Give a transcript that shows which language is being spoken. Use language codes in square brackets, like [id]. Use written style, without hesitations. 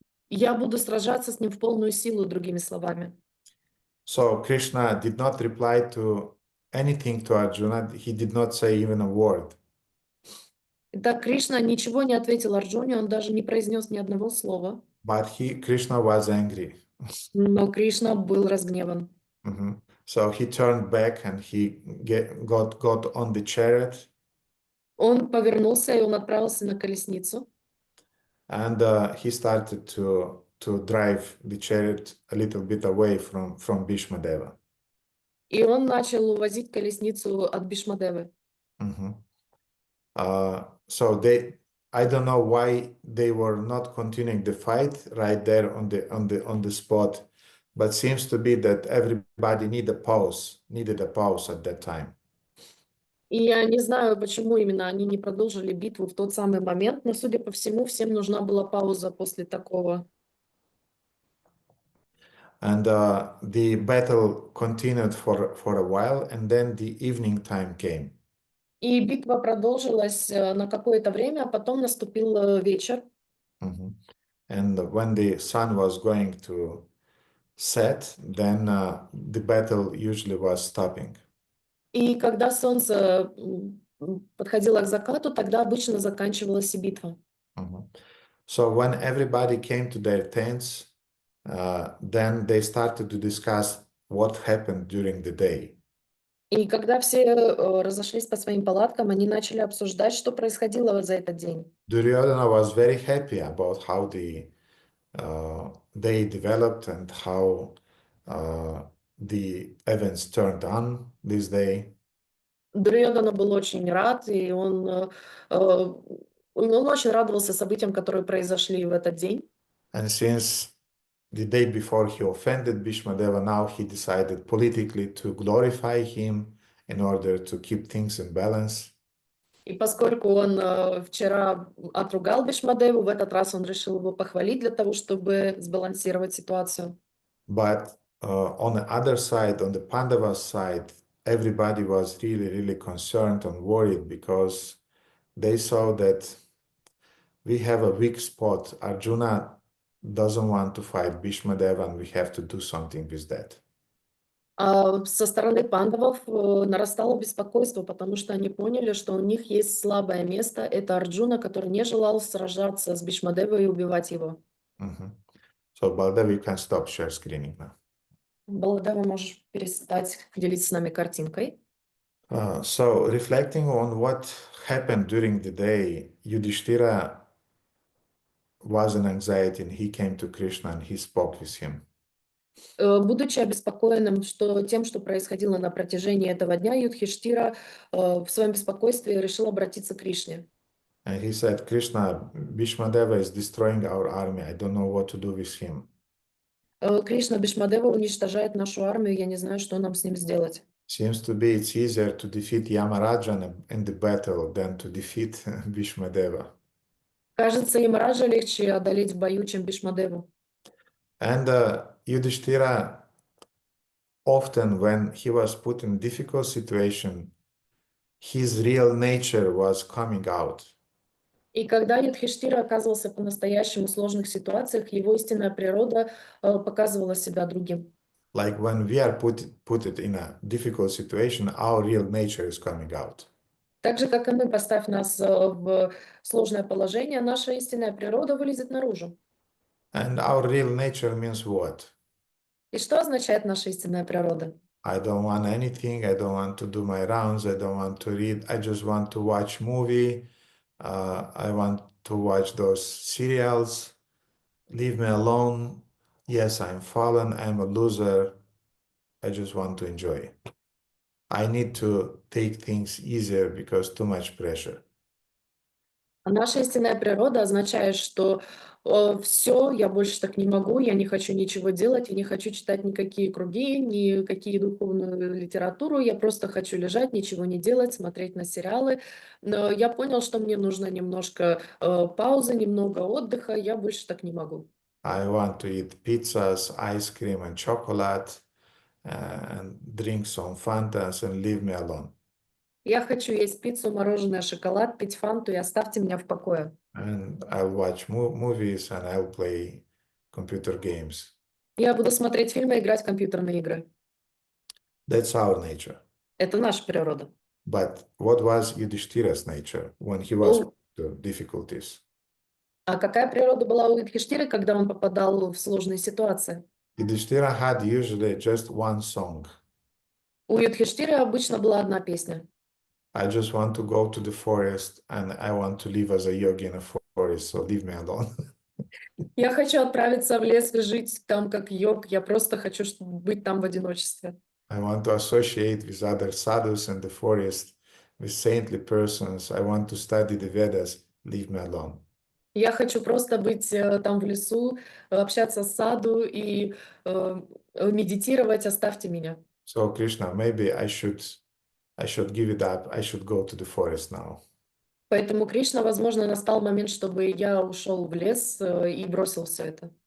[ru] Я буду сражаться с ним в полную силу, другими словами. [en] So Krishna did not reply to anything to Arjuna. He did not say even a word. [ru] Итак, Кришна ничего не ответил Арджуне, он даже не произнес ни одного слова. [en] But Krishna was angry. [ru] Но Кришна был разгневан. [en] So he turned back and he got on the chariot. [ru] Он повернулся и он отправился на колесницу. [en] And he started to drive the chariot a little bit away from Bhīṣmadeva. [ru] И он начал увозить колесницу от Бhīṣmadevы. Mhm. [en] So I don't know why they were not continuing the fight right there on the spot, but seems to be that everybody needed a pause at that time. [ru] И я не знаю, почему именно они не продолжили битву в тот самый момент, но, судя по всему, всем нужна была пауза после такого. [en] And the battle continued for a while, and then the evening time came. [ru] И битва продолжилась на какое-то время, а потом наступил вечер. Mhm. [en] And when the sun was going to set, then the battle usually was stopping. [ru] И когда солнце подходило к закату, тогда обычно заканчивалась и битва. Mhm. [en] So when everybody came to their tents, then they started to discuss what happened during the day. [ru] И когда все разошлись по своим палаткам, они начали обсуждать, что происходило за этот день. [en] Duryodhana was very happy about how the day developed and how the events turned on this day. [ru] Дурьёдана был очень рад, и он очень радовался событиям, которые произошли в этот день. [en] And since the day before he offended Bhīṣmadeva, now he decided politically to glorify him in order to keep things in balance. [ru] И поскольку он вчера отругал Бhīṣmadevу, в этот раз он решил его похвалить для того, чтобы сбалансировать ситуацию. [en] But on the other side, on the Pandava side, everybody was really concerned and worried because they saw that we have a weak spot. Arjuna doesn't want to fight Bhīṣmadeva, and we have to do something with that. [ru] Со стороны пандавов нарастало беспокойство, потому что они поняли, что у них есть слабое место. Это Арджуна, который не желал сражаться с Бhīṣmadevой и убивать его. [en] So Baldev, you can stop share screening now. [ru] Баладева, можешь перестать делиться с нами картинкой. [en] So reflecting on what happened during the day, Yudhishthira was in anxiety and he came to Krishna and he spoke with him. [ru] Будучи обеспокоенным тем, что происходило на протяжении этого дня, Юдхиштира в своем беспокойстве решил обратиться к Кришне. [en] And he said, Krishna, Bhīṣmadeva is destroying our army. I don't know what to do with him. [ru] Кришна, Бhīṣmadeva уничтожает нашу армию, я не знаю, что нам с ним сделать. [en] Seems to be it's easier to defeat Yamaraja in the battle than to defeat Bhīṣmadeva. [ru] Кажется, Ямараджа легче одолеть в бою, чем Бhīṣmadevу. [en] And Yudhishthira, often when he was put in a difficult situation, his real nature was coming out. [ru] И когда Юдхиштира оказывался по-настоящему в сложных ситуациях, его истинная природа показывала себя другим. [en] Like when we are put it in a difficult situation, our real nature is coming out. [ru] Так же, как и мы, поставь нас в сложное положение, наша истинная природа вылезет наружу. [en] And our real nature means what? [ru] И что означает наша истинная природа? [en] I don't want anything. I don't want to do my rounds. I don't want to read. I just want to watch movie. I want to watch those serials. Leave me alone. Yes, I'm fallen. I'm a loser. I just want to enjoy. I need to take things easier because too much pressure. [ru] А наша истинная природа означает, что все, я больше так не могу, я не хочу ничего делать, я не хочу читать никакие круги, никакие духовную литературу, я просто хочу лежать, ничего не делать, смотреть на сериалы. Но я понял, что мне нужно немножко паузы, немного отдыха, я больше так не могу. [en] I want to eat pizzas, ice cream and chocolate and drink some Fantas and leave me alone. [ru] Я хочу есть пиццу, мороженое, шоколад, пить фанту и оставьте меня в покое. [en] And I'll watch movies and I'll play computer games. [ru] Я буду смотреть фильмы и играть в компьютерные игры. [en] That's our nature. [ru] Это наша природа. [en] But what was Yudhishthira's nature when he was to difficulties? [ru] А какая природа была у Юдхиштиры, когда он попадал в сложные ситуации? [en] Yudhishthira had usually just one song. [ru] У Юдхиштиры обычно была одна песня. [en] I just want to go to the forest and I want to live as a yogi in a forest, so leave me alone. [ru] Я хочу отправиться в лес и жить там как йог. Я просто хочу быть там в одиночестве. [en] I want to associate with other sadhus in the forest, with saintly persons. I want to study the Vedas. Leave me alone. [ru] Я хочу просто быть там в лесу, общаться с саду и медитировать, оставьте меня. [en] So Krishna, maybe I should give it up. I should go to the forest now. [ru] Поэтому, Кришна, возможно, настал момент, чтобы я ушел в лес и бросил все это.